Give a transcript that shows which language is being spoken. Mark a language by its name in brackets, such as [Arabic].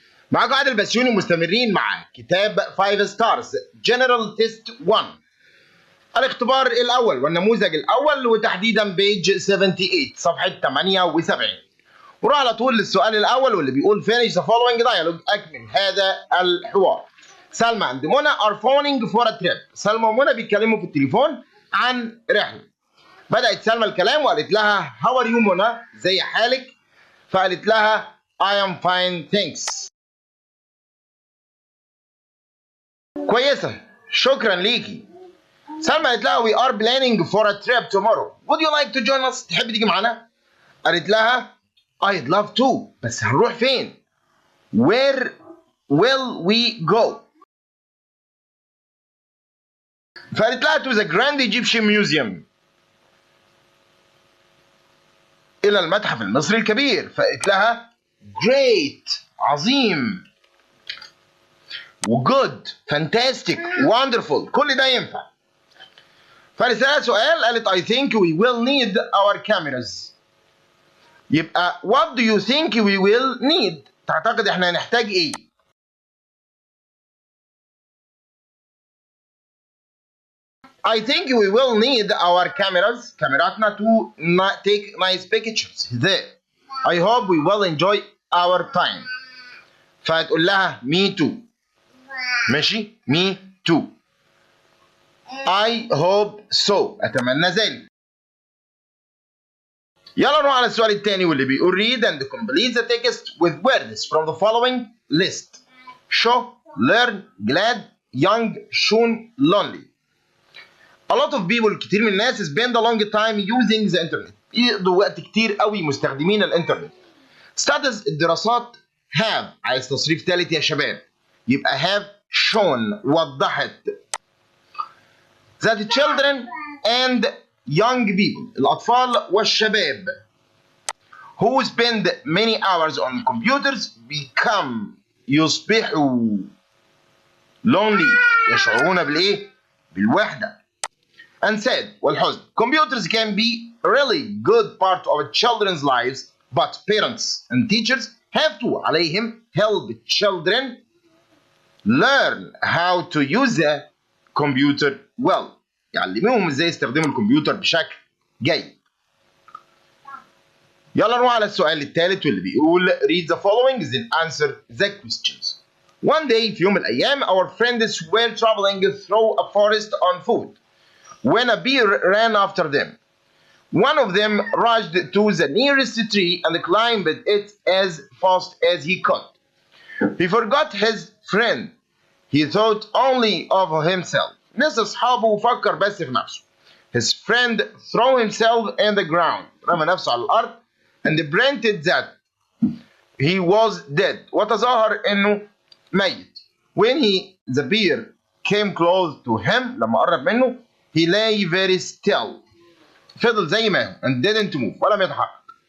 [Arabic] معاكم عادل بسيونى، مستمرين مع كتاب فايف ستارز جنرال تيست 1، الاختبار الأول والنموذج الأول، وتحديدا بيج 78 صفحة 78. وراح على طول للسؤال الأول واللي بيقول [English] finish the following dialogue، [Arabic] أكمل هذا الحوار. [English] سلمى and منى are phoning for a trip. [Arabic] سلمى ومنى بيتكلموا في التليفون عن رحلة. بدأت سلمى الكلام وقالت لها [English] how are you [Arabic] منى؟ زي حالك؟ فقالت لها [English] I am fine thanks. [Arabic] كويسة، شكرا ليكي. سلمى قالت لها [English] we are planning for a trip tomorrow. Would you like to join us؟ [Arabic] تحب تيجي معانا؟ [English] قالت لها I'd love to، [Arabic] بس هنروح فين؟ [English] Where will we go؟ فقالت لها to the Grand Egyptian Museum، [Arabic] إلى المتحف المصري الكبير. فقالت لها great، عظيم، و [English] good، fantastic، wonderful، [Arabic] كل ده ينفع. فقالت لها سؤال، قالت [English] I think we will need our cameras. يبقى what do you think we will need؟ [Arabic] تعتقد احنا هنحتاج ايه؟ [English] I think we will need our cameras، [Arabic] كاميراتنا [English] to take nice pictures there. I hope we will enjoy our time. [Arabic] فهتقول لها [English] me too. [Arabic] ماشي؟ [English] me too. I hope so، [Arabic] أتمنى ذلك. يلا نروح على السؤال الثاني واللي بيقول [English] read and complete the text with words from the following list. show، learn، glad، young، soon، lonely. A lot of people، [Arabic] كتير من الناس [English] spend a long time using the internet، [Arabic] يقضوا وقت كتير قوي مستخدمين الانترنت. studies، الدراسات، have عايز تصريف ثالث يا شباب، يبقى [English] have shown، [Arabic] وضحت. [English] that children and young people، [Arabic] الأطفال والشباب، [English] who spend many hours on computers become، [Arabic] يصبحوا [English] lonely، [Arabic] يشعرون بالإيه؟ بالوحدة. [English] and sad، [Arabic] والحزن. [English] computers can be really good part of children's lives but parents and teachers have to، [Arabic] عليهم [English] help children learn how to use the computer well، [Arabic] يعلموهم ازاي يستخدموا الكمبيوتر بشكل جيد. يلا نروح على السؤال الثالث واللي بيقول [English] read the following then answer the questions. one day، [Arabic] في يوم من الأيام [English] our friends were traveling through a forest on foot when a bear ran after them. one of them rushed to the nearest tree and climbed it as fast as he could. he forgot his friend. he thought only of himself. [Arabic] نسى أصحابه وفكر بس في نفسه. [English] his friend threw himself in the ground، [Arabic] رمى نفسه على الأرض [English] and pretended that he was dead، [Arabic] وتظاهر إنه ميت. [English] when the bear came close to him، [Arabic] لما قرب منه [English] he lay very still، [Arabic] فضل زي ما هو [English] and didn't move، [Arabic] ولم يتحرك.